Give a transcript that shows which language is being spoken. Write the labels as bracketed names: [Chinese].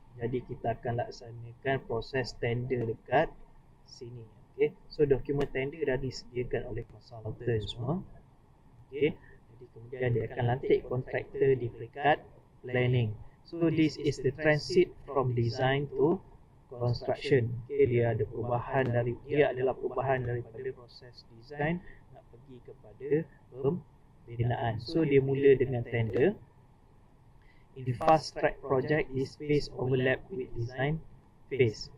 [Malay] Jadi kita akan laksanakan proses tender dekat sini. Okay. So dokumen tender dah disediakan oleh konsultan semua. Okay. Jadi kemudian dia akan lantik kontraktor di peringkat planning. [English] So this is the transit from design to construction. [Malay] Okay, dia adalah perubahan daripada proses design nak pergi kepada pembinaan. So dia mula dengan tender. [English] In fast track project, this phase overlap with design phase.